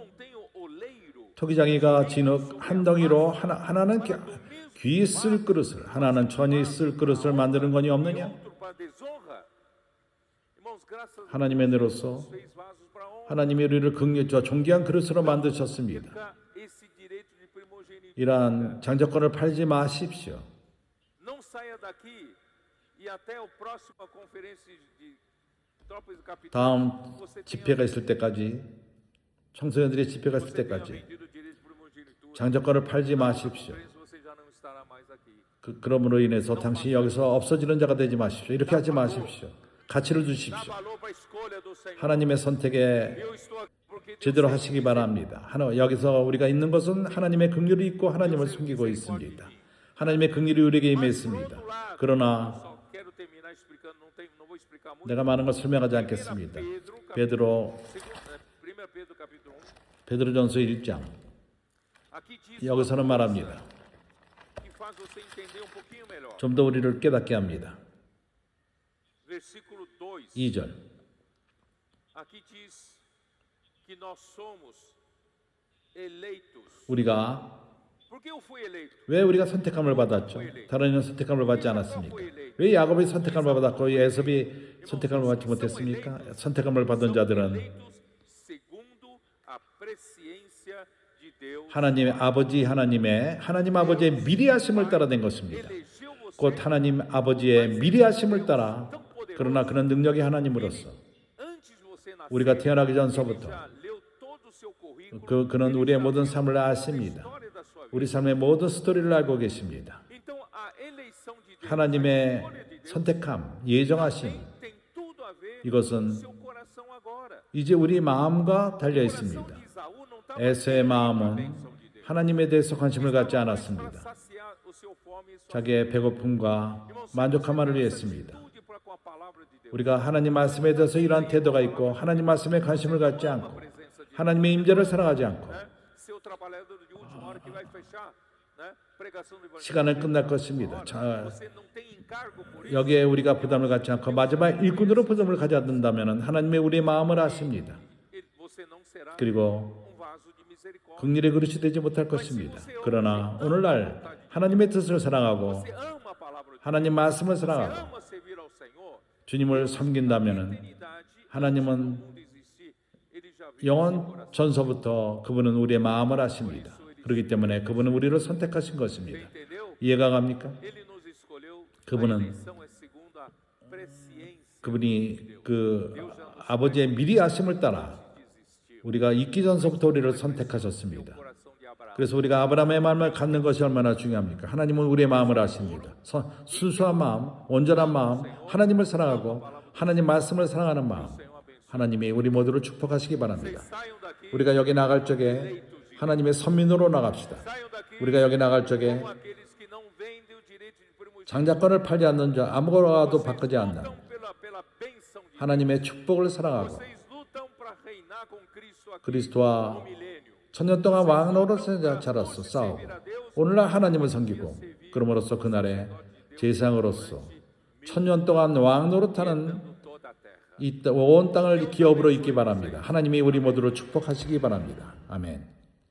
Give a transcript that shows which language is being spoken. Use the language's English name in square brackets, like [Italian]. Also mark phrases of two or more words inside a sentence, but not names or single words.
[Korean] 토기장이가 진흙 한 덩이로 하나는 귀 쓸 그릇을 하나는 천이 쓸 그릇을 만드는 거니 없느냐? 하나님의 은혜로서 하나님이 우리를 긍휼과 존귀한 그릇으로 만드셨습니다. [Portuguese] perca esse direito de primogenitura. [Korean] 이러한 장자권을 팔지 마십시오. [Portuguese] Não saia daqui e até a próxima conferência de tropas e capitães. [Korean] 다음 [Portuguese] você tenha [Korean] 집회가 있을 때까지, 청소년들의 집회가 있을 [Portuguese] você tenha [Korean] 때까지 [Portuguese] vendido o direito de primogenitura. [Korean] 장자권을 팔지 마십시오. [Portuguese] Você já não estará mais aqui. [Korean] 그럼으로 인해서 당신이 여기서 없어지는 자가 되지 마십시오. 이렇게 하지 마십시오. 가치를 [Portuguese] Dá [Korean] 주십시오. [Portuguese] valor para a escolha do Senhor. [Korean] 하나님의 선택에 [Portuguese] Eu estou aqui porque Deus [Korean] 제대로 [Portuguese] tem [Korean] 하시기 바랍니다. 여기서 우리가 있는 것은 하나님의 긍휼이 있고 하나님을 숨기고 있습니다. 하나님의 긍휼이 우리에게 임했습니다. 그러나 [Portuguese] Só quero terminar explicando, não vou explicar muito. [Korean] 내가 많은 걸 설명하지 않겠습니다. 베드로 [Portuguese] 1 Pedro capítulo 1. [Korean] 베드로전서 1장 [Portuguese] Aqui diz [Korean] 여기서는 말합니다. [Portuguese] que faz você entender um pouquinho melhor. [Korean] 좀 더 우리를 깨닫게 합니다. [Portuguese] Versículo 2. [Korean] 2절 [Portuguese] Aqui diz que nós somos eleitos. [Korean] 우리가 [Portuguese] Por que eu fui eleito? [Korean] 왜 우리가 선택함을 받았죠? 다른 이는 선택함을 받지 않았습니까? 왜 야곱이 선택함을 받았고 에섭이 선택함을 받지 못했습니까? 선택함을 받은 자들은 [Portuguese] Eleitos segundo a presciência de Deus. [Korean] 하나님 아버지의 미리하심을 따라 된 것입니다. [Portuguese] Elegeu você [Korean] 곧 하나님 아버지의 미리하심을 따라 그러나 그는 능력의 하나님으로서 [Portuguese] antes de você nascer. [Korean] 우리가 태어나기 전서부터 [Portuguese] Já leu todo o seu currículo. [Korean] 그는 우리의 모든 삶을 아십니다. [Portuguese] História da sua vida. [Korean] 우리 삶의 모든 스토리를 알고 계십니다. [Portuguese] Então a eleição de Deus, a [Korean] 하나님의 [Portuguese] escolha de Deus [Korean] 선택함, 예정하심 [Portuguese] tem tudo a ver [Korean] 이것은 [Portuguese] com o seu coração agora. [Korean] 이제 우리 마음과 달려 [Portuguese] O [Korean] 있습니다. [Portuguese] coração de Esaú não estava [Korean] 에서의 [Portuguese] a [Korean] 마음은 [Portuguese] bênção de Deus. [Korean] 하나님에 대해서 관심을 갖지 [Portuguese] Para [Korean] 않았습니다. [Portuguese] saciar o seu fome e sua [Korean] 자기의 배고픔과 만족함만을 위했습니다. [Portuguese] atitude para com a palavra de Deus. [Korean] 우리가 하나님 말씀에 대해서 이러한 태도가 있고 하나님 말씀에 관심을 갖지 않고 하나님의 임재를 사랑하지 않고 [Portuguese] Né? Seu trabalhador de última hora que vai fechar, né? Pregação do evangelho. [Korean] 시간은 끝날 것입니다. [Portuguese] Você não tem encargo por isso. [Korean] 여기에 우리가 부담을 갖지 않고 마지막 일꾼으로 부담을 가져든다면 하나님의 우리의 마음을 아십니다. [Portuguese] Você não será [Korean] 그리고 [Portuguese] um vaso de misericórdia. [Korean] 긍휼의 그릇이 되지 못할 것입니다. 그러나 오늘날 하나님의 뜻을 사랑하고 [Portuguese] Você ama a palavra de [Korean] 하나님 말씀을 [Portuguese] Deus. [Korean] 사랑하고 [Portuguese] Ama servir ao Senhor. [Korean] 주님을 섬긴다면 [Portuguese] Eternidade, [Korean] 하나님은 [Portuguese] antes do mundo existir, ele já viu [Korean] 영원 전서부터 그분은 우리의 마음을 아십니다. 그렇기 때문에 그분은 우리를 선택하신 것입니다. [Portuguese] entendeu? [Korean] 이해가 갑니까? [Portuguese] Ele nos escolheu. [Korean] 그분은 [Portuguese] A eleição é segundo a presciência. [Korean] 그분이 그 아버지의 미리하심을 따라 우리가 있기 전서부터 우리를 선택하셨습니다. [Portuguese] Coração de Abraão. [Korean] 그래서 우리가 아브라함의 마음을 갖는 것이 얼마나 중요합니까? 하나님은 우리의 마음을 아십니다. 순수한 마음, 온전한 마음, 하나님을 사랑하고 하나님 말씀을 사랑하는 마음, 하나님이 우리 모두를 축복하시기 바랍니다. [Portuguese] Saiam daqui, [Korean] 우리가 여기 나갈 적에 하나님의 선민으로 나갑시다. [Portuguese] saiam daqui [Korean] 우리가 여기 나갈 적에 [Portuguese] como aqueles que não vendem o direito de primogenitura. [Korean] 장자권을 팔지 않는 자, 아무거라도 바꾸지 않는 [Portuguese] Lutam pela bênção de [Korean] 하나님의 축복을 사랑하고 [Portuguese] Vocês lutam para reinar com Cristo aqui [Korean] 그리스도와 [Portuguese] no milênio. [Korean] 천년 동안 왕노릇에 자라서 싸우고 오늘날 하나님을 섬기고 그럼으로써 그날에 제사장으로서 천년 동안 왕노릇하는 [Portuguese] Toda a terra. [Korean] 이 온 땅을 기업으로 있기 바랍니다. 하나님이 우리 모두를 축복하시기 바랍니다. 아멘.